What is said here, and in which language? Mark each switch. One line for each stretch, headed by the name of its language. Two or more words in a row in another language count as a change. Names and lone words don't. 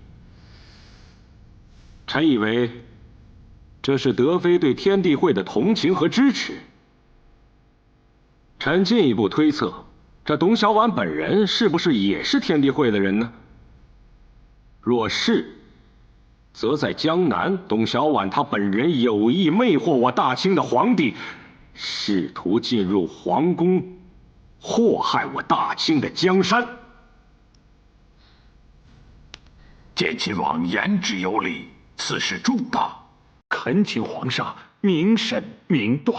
Chinese: 臣以為，這是德妃對天地會的同情和支持。臣進一步推測，這董小宛本人是不是也是天地會的人呢？若是，則在江南，董小宛他本人有意魅惑我大清的皇帝，試圖進入皇宮，禍害我大清的江山。見親王言之有理，此事重大，懇請皇上明審明斷。